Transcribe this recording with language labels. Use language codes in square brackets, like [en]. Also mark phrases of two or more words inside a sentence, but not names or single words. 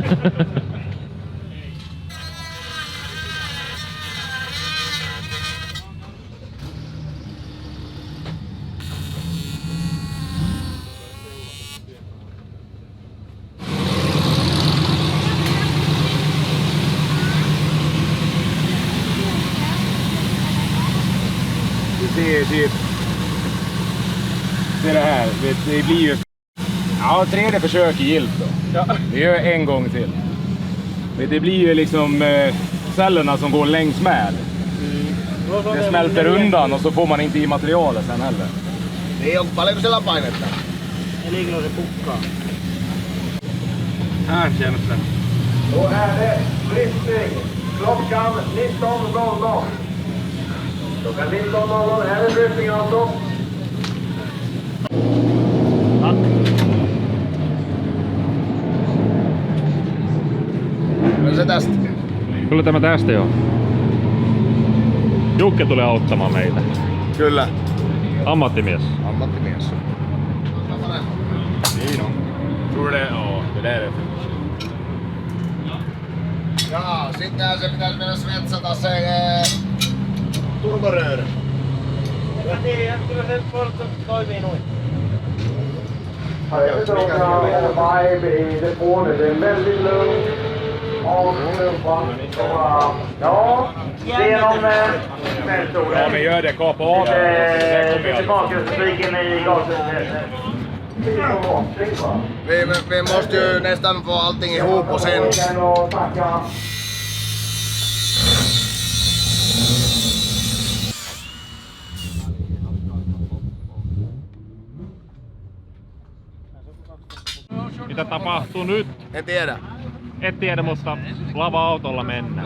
[sv] Se det här, det blir ju... Ja, tredje försök är gilt då. Ja. Vi gör en gång till. Det blir ju liksom cellerna som går längs med. Det smälter undan och så får man inte i materialet sen heller. [fi] Niin on paljonko siellä painetta? Elikö se pukkaa? [sv] Känns. Då är det lyftning. Klockan 19.00. Klockan 19.00 är det lyftning alltså. [fi] Kyllä se tästä. Kyllä tämä tästä joo. Jukke tulee auttamaan meitä. Kyllä. Ammattimies. Ammattimies. Niin on. [sv] Tror det? Ja, det där är det. [fi] Jaa, sitten se pitäisi mennä svetsata se turborööri. Mä tiedän, kyllä se poltto toimii noin. [sv] Ja, men gör det, kapa av det. Tillbakastriken i gasen. Vi måste ju nästan få allting ihop och sen... [fi] Mitä tapahtuu nyt? En tiedä. Et tiedä, mutta lava-autolla mennään.